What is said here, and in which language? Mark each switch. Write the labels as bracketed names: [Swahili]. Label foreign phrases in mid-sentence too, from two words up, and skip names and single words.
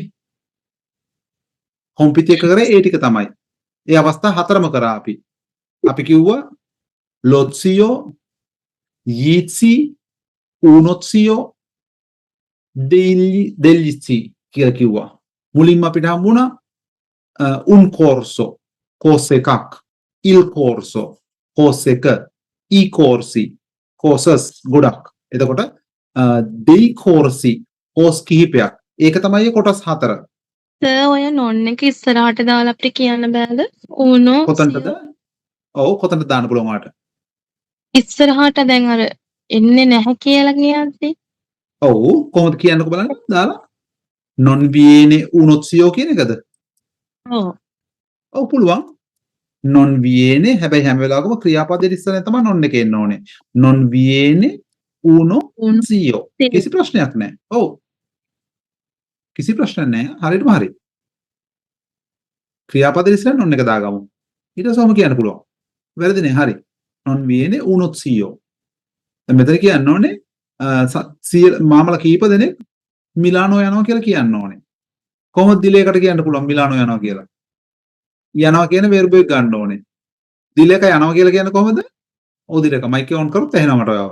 [Sinhala] කොම්පිටි එක කරේ ඒ ටික තමයි. ඒ අවස්ථා හතරම කරා අපි. අපි කිව්වා ලොත්සියෝ, යීත්සි, ඌනොත්සියෝ, දෙල්ලිසි කියලා කිව්වා. මුලින්ම අපිට හම්බුණා [Italian] un corso, [English] course එකක්, [Italian] il corso, [Sinhala] course එක, [Italian] i corsi, [Sinhala] courses ගොඩක්. එතකොට [Italian] dei corsi, [Sinhala] course කිහිපයක්. ඒක තමයි කොටස් හතර. ඔය නොන් එක ඉස්සරහට දාලා අපිට කියන්න බෑද? ඌනෝ කොතනද? ඔව් කොතනද දාන්න පුළුවන් වාට? ඉස්සරහට දැන් අර එන්නේ නැහැ කියලා කියද්දි. ඔව් කොහොමද කියන්නකෝ බලන්න දාලා. [Italian] non viene unozio [Sinhala] කියන එකද? ඔව්. ඔව් පුළුවන්. [Italian] non viene [Sinhala] හැබැයි හැම වෙලාවකම ක්‍රියාපදයේ ඉස්සරහින් තමයි non එක එන්න ඕනේ. [Italian] non viene unozio. [Sinhala] කිසි ප්‍රශ්නයක් නැහැ. ඔව්. කිසි ප්‍රශ්නයක් නැහැ. හරියටම හරි. ක්‍රියාපදයේ ඉස්සරහින් non එක දාගමු. ඊට පස්සෙම කියන්න පුළුවන්. වැරදි නෑ හරි. [Italian] non viene unozio. [Sinhala] දැන් මෙතන කියන්න ඕනේ මාමලා කීප දෙනෙක් මිලානෝ යනවා කියලා කියන්න ඕනේ. කොහොමද දිලයකට කියන්න පුළුවන් මිලානෝ යනවා කියලා? යනවා කියන verb එක ගන්න ඕනේ. දිලයක යනවා කියලා කියන්නේ කොහොමද? ඔව් දිලයක මයික් එක ඔන් කරොත් ඇහෙනවා මට ඔයාව.